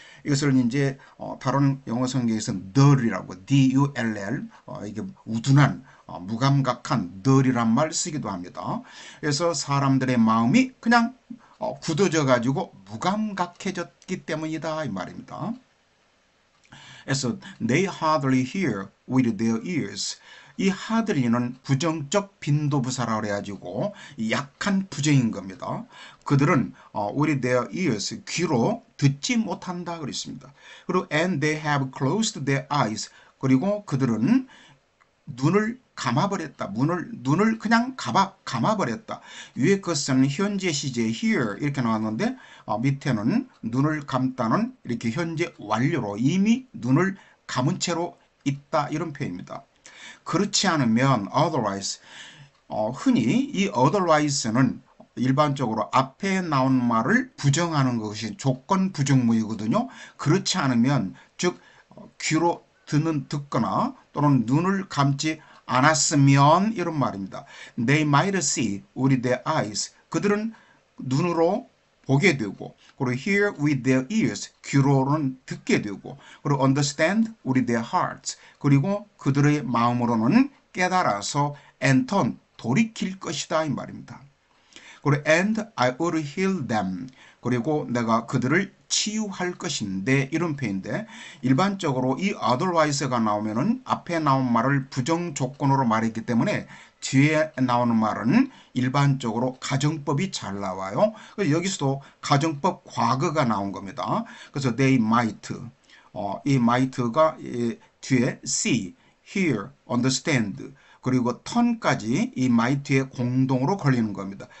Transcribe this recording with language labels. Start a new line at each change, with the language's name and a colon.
Korean: 이것을 이제 다른 영어 성경에서는 dull이라고 dull 이게 우둔한 무감각한 dull이란 말 쓰기도 합니다. 그래서 사람들의 마음이 그냥 굳어져 가지고 무감각해졌기 때문이다 이 말입니다. 그래서
English: they hardly hear with their ears.
Korean: 이 hardly는 부정적 빈도부사라고 해가지고 약한 부정인 겁니다. 그들은
English: with their ears
Korean: 귀로 듣지 못한다 그랬습니다. 그리고
English: and they have closed their eyes.
Korean: 그리고 그들은 눈을 감아버렸다. 눈을 그냥 감아버렸다. 위에 것은 현재 시제 here 이렇게 나왔는데 밑에는 눈을 감다는 이렇게 현재 완료로 이미 눈을 감은 채로 있다 이런 표현입니다. 그렇지 않으면 otherwise 흔히 이 otherwise는 일반적으로 앞에 나온 말을 부정하는 것이 조건 부정문이거든요. 그렇지 않으면 즉 귀로 듣거나 또는 눈을 감지 않았으면 이런 말입니다.
English: They might see with their eyes.
Korean: 그들은 눈으로 보게 되고, 그리고
English: hear with their ears,
Korean: 귀로는 듣게 되고, 그리고
English: understand with their hearts,
Korean: 그리고 그들의 마음으로는 깨달아서
English: and turn,
Korean: 돌이킬 것이다 이 말입니다. 그리고
English: and I will heal them.
Korean: 그리고 내가 그들을 치유할 것인데 이런 표현인데 일반적으로 이 otherwise가 나오면은 앞에 나온 말을 부정 조건으로 말했기 때문에 뒤에 나오는 말은 일반적으로 가정법이 잘 나와요. 그래서 여기서도 가정법 과거가 나온 겁니다. 그래서
English: they might
Korean: 이 might가 뒤에 see, hear, understand 그리고 턴까지 이 might에 공동으로 걸리는 겁니다.